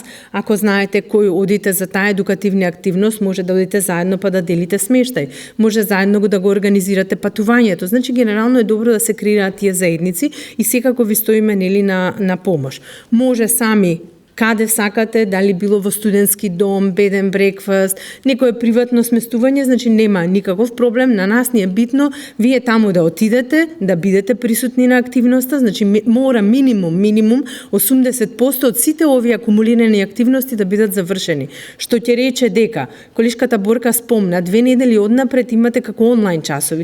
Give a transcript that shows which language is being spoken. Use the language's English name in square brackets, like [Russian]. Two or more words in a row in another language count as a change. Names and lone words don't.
[Macedonian] Ако знаете кој одите за таа едукативна активност, може да одите заедно па да делите смештај. Може заедно да го организирате патувањето. Значи генерално е добро да се креираат тие заедници и секако ви стоиме, нели, на помош. Може сами каде сакате, дали било во студентски дом, [English] bed and breakfast, [Macedonian] некое приватно сместување, значи нема никаков проблем. На нас ни е битно вие таму да отидете, да бидете присутни на активноста, значи мора минимум 80% од сите овие акумулирани активности да бидат завршени. Што ќе рече дека, колешката Борка спомна, 2 недели однапред имате како онлайн часови.